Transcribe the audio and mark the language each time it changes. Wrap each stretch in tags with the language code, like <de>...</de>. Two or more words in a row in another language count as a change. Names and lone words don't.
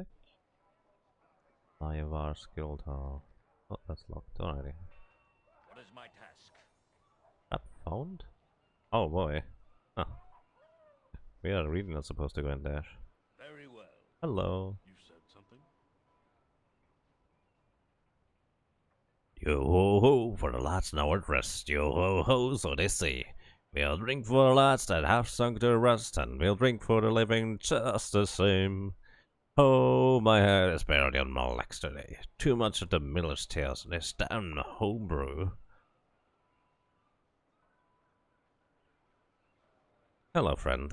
<en>Mayavar's Guild Hall. Oh, that's locked. Alrighty. What is my task? Map found? Oh boy. Huh. We are really not supposed to go in there. Very well. Hello. You said something? Yo ho ho for the lads now at rest. Yo ho ho, so they say. We'll drink for the lads that have sunk to rest, and we'll drink for the living just the same. Oh, my head is barely on my legs today. Too much of the miller's tales and this damn homebrew. Hello, friend.</en>